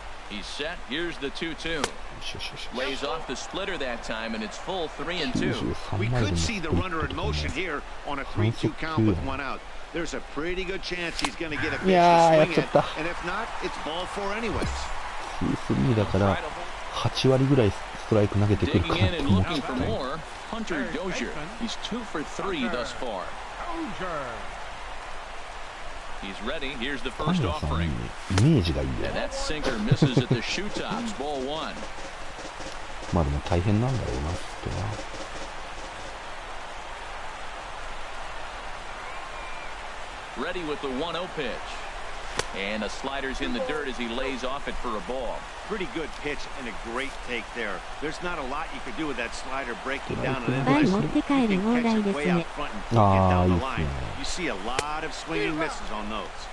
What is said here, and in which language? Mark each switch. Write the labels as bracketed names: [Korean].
[English] He's set. Here's the 2-2. Lays off the splitter that time, and it's full 3-2. We could see the runner in motion here on a 3-2 count with 1 out. There's a pretty good chance he's going to get a pitch to swing at, and if not, it's ball 4 anyways. [Japanese] 3だから8割ぐらいストライク投げてくるかなと思ってた。 [English] Hunter Dozier. He's 2 for 3 thus far. He's ready. Here's the first offering. [Japanese] イメージがいいよ。 [English] And that sinker misses at the shoe tops. Ball 1. [Japanese] まあでも大変なんだろうなきっとな。 [English] Ready with the 1-0 pitch. And a slider's in the dirt as he lays off it for a ball. Pretty good pitch and a great take there. There's not a lot you could do with that slider breaking down and then you can catch it way out front and get down the line. You see a lot of swinging misses on those.